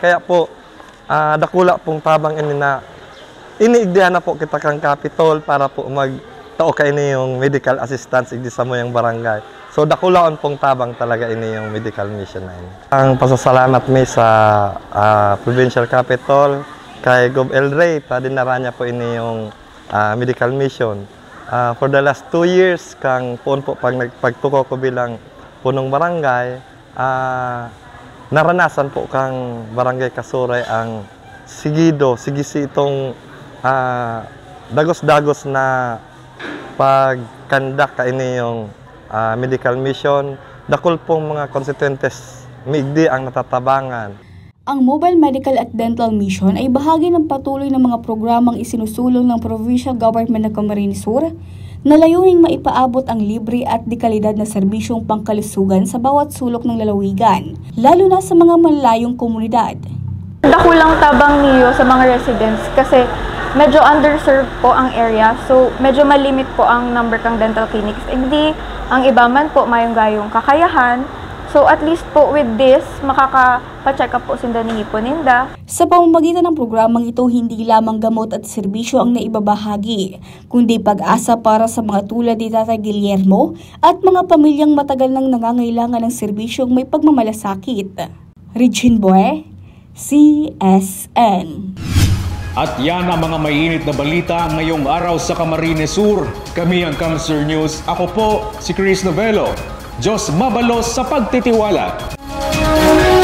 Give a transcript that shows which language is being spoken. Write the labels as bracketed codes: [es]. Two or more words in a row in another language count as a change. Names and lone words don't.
[bik] Kaya po dakula pong tabang ini na iniigdihan na po kita kang Capitol para po magtao ka ini yung [en] medical assistance [bik] igdi sa moyang barangay. So dakulaon pong tabang talaga ini yung [en] medical mission [bik] na ini. Ang pasasalamat mi sa Provincial Capitol kay Gob Elre, dinara niya po ini yung [en] medical mission. For the last 2 years [bik] kang po pagtuko ko bilang punong barangay, naranasan po kang Barangay Kasuray ang sigisi itong dagos-dagos na pagkandak ka ini yung [en] medical mission. [bik] Dakol pong mga konstituentes miigdi ang natatabangan. [tl] Ang Mobile Medical at Dental Mission ay bahagi ng patuloy ng mga programang isinusulong ng Provincial Government ng Camarines Sur na layuning maipaabot ang libre at dekalidad na serbisyong pangkalusugan sa bawat sulok ng lalawigan, lalo na sa mga malalayong komunidad. [bik] Dakulang tabang niyo sa mga residents kasi medyo underserved po ang area, so medyo malimit po ang number kang [en] dental clinics. [bik] Hindi ang iba man po mayong gayong kakayahan. [en] So at least po with this, [bik] makaka-check up po sinda ni Hiponinda. [tl] Sa pamamagitan ng programang ito, hindi lamang gamot at serbisyo ang naibabahagi, kundi pag-asa para sa mga tulad ni Tatay Guillermo at mga pamilyang matagal nang nangangailangan ng serbisyong may pagmamalasakit. Regine Bue, CSN. At yan ang mga mainit na balita ngayong araw sa Camarines Sur. Kami ang Kamsur News. Ako po si Chris Novelo. [bik] Diyos mabalos sa pagtitiwala.